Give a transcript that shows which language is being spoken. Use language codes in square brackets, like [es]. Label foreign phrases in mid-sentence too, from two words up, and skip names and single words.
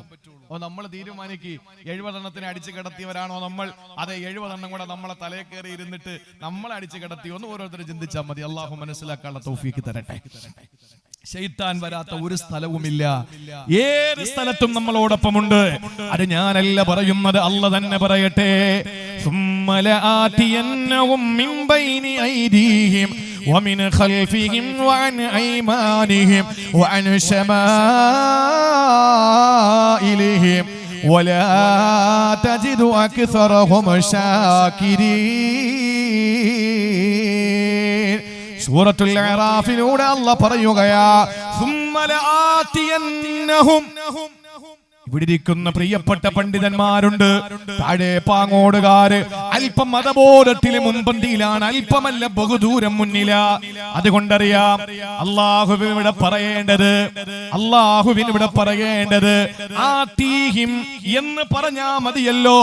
[ml] നമ്മൾ തീരുമാനിക്ക് 70 എണ്ണത്തിന് അടിച്ചു കിടത്തിയവരാണോ നമ്മൾ, അതെ 70 എണ്ണം കൂടെ നമ്മളെ തലയിൽ കയറി ഇരുന്നിട്ട് നമ്മളെ അടിച്ചു കിടത്തി ഒന്ന് ഓരോരുത്തർ ചിന്തിച്ചാൽ മതി. അള്ളാഹു മനസ്സിലാക്കാനുള്ള തൗഫീഖ് തരട്ടെ. ശൈത്താൻ വരാത്ത ഒരു സ്ഥലവുമില്ല, ഏത് സ്ഥലത്തും നമ്മളോടൊപ്പമുണ്ട്. അത് ഞാനല്ല പറയുന്നത്, അല്ല തന്നെ പറയട്ടെ. [ar] ثم لآتينهم من بين أيديهم ومن خلفهم وعن أيمانهم وعن شمائلهم ولا تجد أكثرهم شاكرين. [ml] സൂറത്തുൽ അറാഫിലൂടെ അല്ലാഹ് പറയുകയാ, [ar] ثم لآتينهم. [ml] ഇവിടെ ഇരിക്കുന്ന പ്രിയപ്പെട്ട പണ്ഡിതന്മാരുണ്ട്, താഴെ പാങ്ങോടുകാര്. അല്പം മതബോധത്തിൽ മുൻപന്തിയിലാണ്, അല്പമല്ല ബഹുദൂരം മുന്നില. അതുകൊണ്ടറിയാം അള്ളാഹുവിനിവിടെ പറയേണ്ടത് ആതീഹിം എന്ന് പറഞ്ഞാ മതിയല്ലോ.